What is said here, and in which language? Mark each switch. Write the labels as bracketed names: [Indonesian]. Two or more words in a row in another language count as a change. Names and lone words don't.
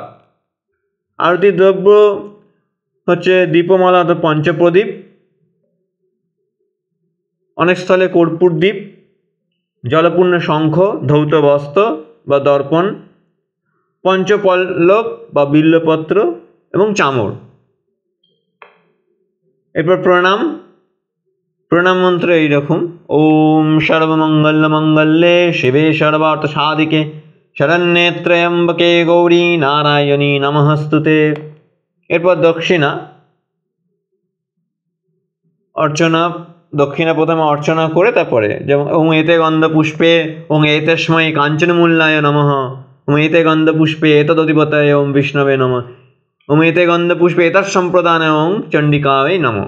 [Bangla] আরতির দ্রব্য হচ্ছে দীপমালা অর্থাৎ পঞ্চপ্রদীপ, অনেক স্থলে কর্পূর দ্বীপ, জলপূর্ণ শঙ্খ, ধৌত বস্ত্র বা দর্পণ, পঞ্চপল্লব বা বিল্লপত্র এবং চামর। এরপর প্রণাম মন্ত্র এইরকম: [Sanskrit] ওম সর্বমঙ্গল মঙ্গলে শিবে সর্বার্থ সাধিকে শরণ্যে ত্র্যম্বকে গৌরী নারায়ণী নমস্তুতে। [Bangla] এরপর দক্ষিণা প্রথমে অর্চনা করে তারপরে যেমন [Sanskrit] ওং এতে গন্ধ পুষ্পে ওং এতস্মৈ কাঞ্চনমূল্যায় নমঃ, ওং এতে গন্ধ পুষ্পে এতদধিপতয়ে ওম বিষ্ণবে নমঃ, ওং এতে গন্ধ পুষ্পে এতৎসম্প্রদানে ওং চণ্ডিকায় নমঃ।